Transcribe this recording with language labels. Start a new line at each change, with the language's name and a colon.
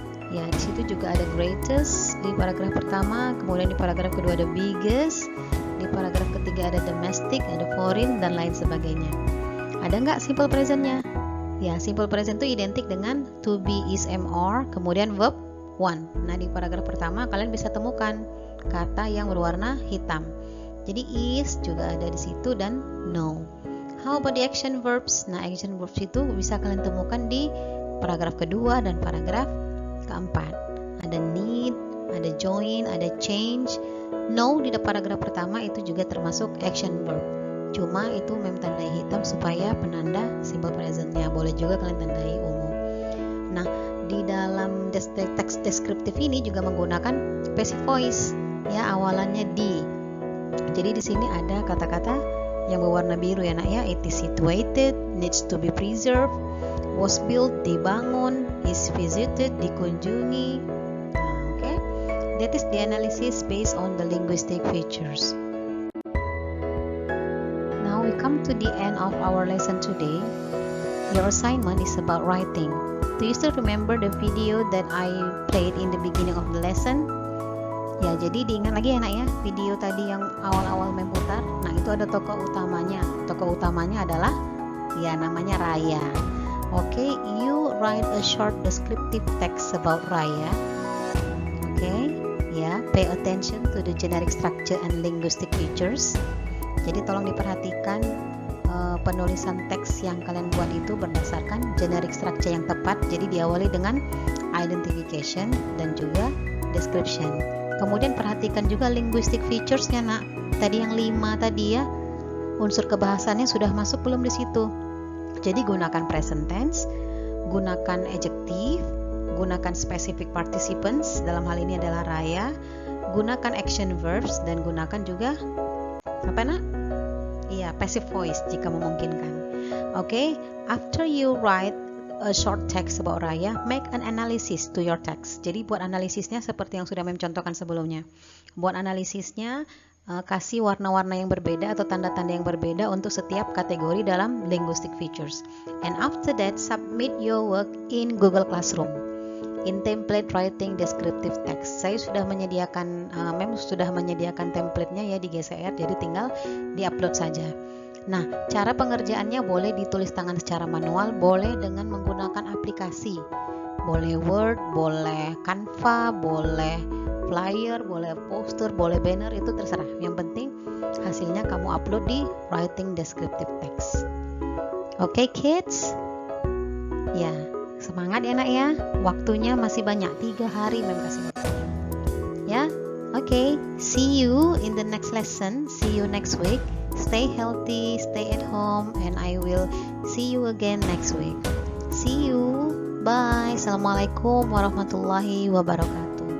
Indonesian: Ya, di situ juga ada greatest di paragraf pertama, kemudian di paragraf kedua ada biggest, di paragraf ketiga ada domestic, ada foreign, dan lain sebagainya. Ada nggak simple presentnya? Ya, simple present itu identik dengan to be, is, am, are, kemudian verb one. Nah, di paragraf pertama kalian bisa temukan kata yang berwarna hitam. Jadi is juga ada di situ dan no.
English: How about the action verbs?
Indonesian: Nah, action verbs itu bisa kalian temukan di paragraf kedua dan paragraf keempat. Ada need, ada join, ada change. No di paragraf pertama itu juga termasuk action verb. Cuma itu tandai hitam supaya penanda simple presentnya. Boleh juga kalian tandai ungu. Nah, di dalam teks deskriptif ini juga menggunakan passive voice. Ya, awalannya di. Jadi di sini ada kata-kata yang berwarna biru ya, nak ya.
English: It is situated, needs to be preserved, was built,
Indonesian: dibangun,
English: is visited,
Indonesian: dikunjungi.
English: Okay, that is the analysis based on the linguistic features. Now we come to the end of our lesson today. Your assignment is about writing. Do you still remember the video that I played in the beginning of the lesson?
Indonesian: Ya, jadi diingat lagi ya, nak ya, video tadi yang awal-awal memutar. Nah, itu ada tokoh utamanya. Tokoh utamanya adalah ya namanya Raya.
English: Okay, you write a short descriptive text about Raya. Okay, ya, pay attention to the generic structure and linguistic features.
Indonesian: Jadi tolong diperhatikan penulisan teks yang kalian buat itu berdasarkan generic structure yang tepat. Jadi diawali dengan identification dan juga description. Kemudian perhatikan juga linguistic features-nya, nak. Tadi yang 5 tadi ya, unsur kebahasannya sudah masuk belum di situ? Jadi gunakan present tense, gunakan adjective, gunakan specific participants, dalam hal ini adalah Raya, gunakan action verbs, dan gunakan juga apa, nak? Iya, passive voice jika memungkinkan.
English: Okay, after you write a short text about Raya, make an analysis to your text.
Indonesian: Jadi buat analisisnya seperti yang sudah mencontohkan sebelumnya. Buat analisisnya, kasih warna-warna yang berbeda atau tanda-tanda yang berbeda untuk setiap kategori dalam linguistic features.
English: And after that, submit your work in Google Classroom in template writing descriptive text.
Indonesian: Saya sudah menyediakan, sudah menyediakan template-nya ya di GCR, jadi tinggal di-upload saja. Nah, cara pengerjaannya boleh ditulis tangan secara manual, boleh dengan menggunakan aplikasi. Boleh Word, boleh Canva, boleh flyer, boleh poster, boleh banner, itu terserah. Yang penting hasilnya kamu upload di writing descriptive text.
English: Oke, kids?
Indonesian: Ya, semangat ya, nak ya. Waktunya masih banyak, 3 hari Mem kasih waktunya. Ya, oke.
English: See you in the next lesson. See you next week. Stay healthy, stay at home, and I will see you again next week. See you. Bye.
Arabic: Assalamualaikum warahmatullahi wabarakatuh.